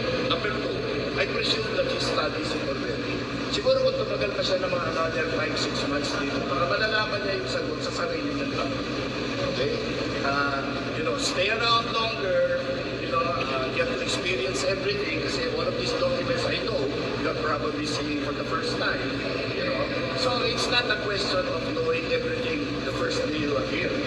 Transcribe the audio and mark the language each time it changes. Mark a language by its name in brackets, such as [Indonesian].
[English] Number two, I presume that he studies it already. [Filipino] Siguro kung tumagal pa siya ng mga [English] another 5-6 months [Filipino] dito, para malalaman niya yung sagot sa sarili niya lang. [English] Okay? Stay around longer, get to experience everything, kasi one of these documents I know, you're probably seeing for the first time. So it's not a question of knowing everything the first day you appear.